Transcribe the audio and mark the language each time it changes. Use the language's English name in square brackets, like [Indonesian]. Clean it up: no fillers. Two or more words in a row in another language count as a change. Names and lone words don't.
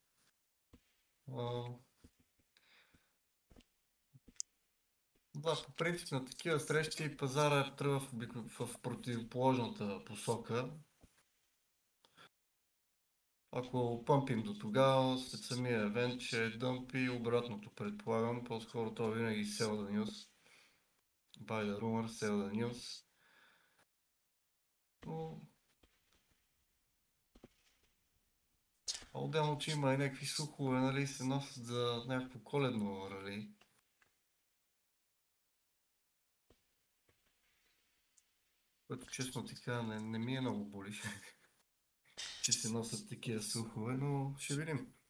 [Bulgarian] Да, по принцип на такива срещи пазара тръгва в противоположната посока. Ако пъмпим до тогава, след самия евент ще дъмпи обратното, предполагам. По-скоро то винаги [English] sell the news. Buy the rumor, sell the news. [Bulgarian] Но отделно, че има и някакви слухове, нали, се носят за някакво коледно рали. Което честно така не ми е много болиш, че се носят такива слухове, но ще видим.